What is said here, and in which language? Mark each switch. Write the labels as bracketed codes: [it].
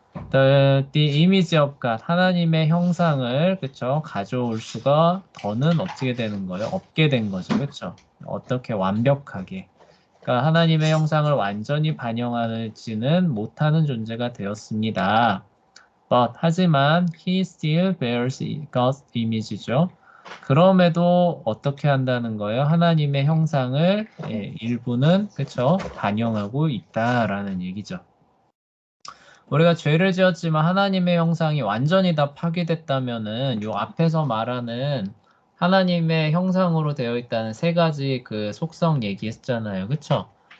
[en] The image of God, [ko] 하나님의 형상을 그쵸 가져올 수가 더는 어떻게 되는 거예요? 없게 된 거죠, 그쵸? 어떻게 완벽하게? 그러니까 하나님의 형상을 완전히 반영하지는 못하는 존재가 되었습니다. [en] But [ko] 하지만 [en] he still bears God's image죠. [ko] 그럼에도 어떻게 한다는 거예요? 하나님의 형상을 일부는 그쵸 반영하고 있다라는 얘기죠. 우리가 죄를 지었지만 하나님의 형상이 완전히 다 파괴됐다면은 요 앞에서 말하는 하나님의 형상으로 되어 있다는 세 가지 그 속성 얘기했잖아요. 그쵸?